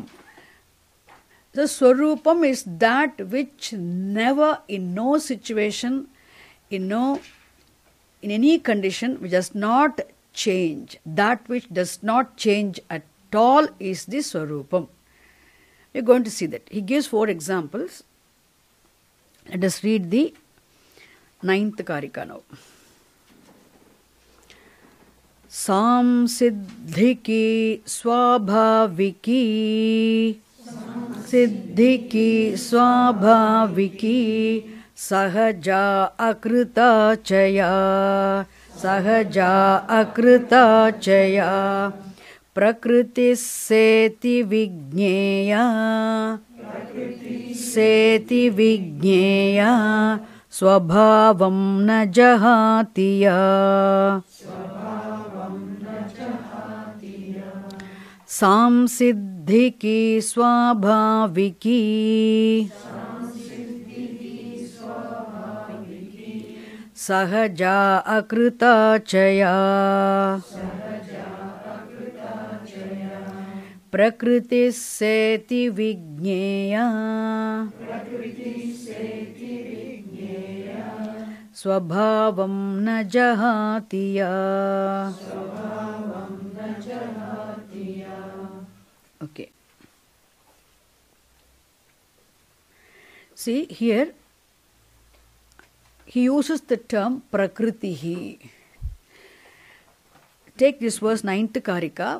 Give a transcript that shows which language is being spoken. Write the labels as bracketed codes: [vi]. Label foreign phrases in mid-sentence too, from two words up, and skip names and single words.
[en] So Swarupam is that which never, in no situation, in any condition, which does not change. That which does not change at all is the Swarupam. We are going to see that. He gives 4 examples. Let us read the 9th Karika now. [sa] सांसिद्धिकी स्वाभाविकी सिद्धिकी स्वाभाविकी सहजा अकृता च या सहजा अकृता च या प्रकृतिः सेति विज्ञेया सेति विज्ञेया स्वभावं न जहाति या सांसिद्धिकी स्वाभाविकी सहजा अकृता च या प्रकृतिः सेति विज्ञेया स्वभावं न जहाति या. [en] Okay. See here, he uses the term Prakritihi. Take this verse 9th Karika.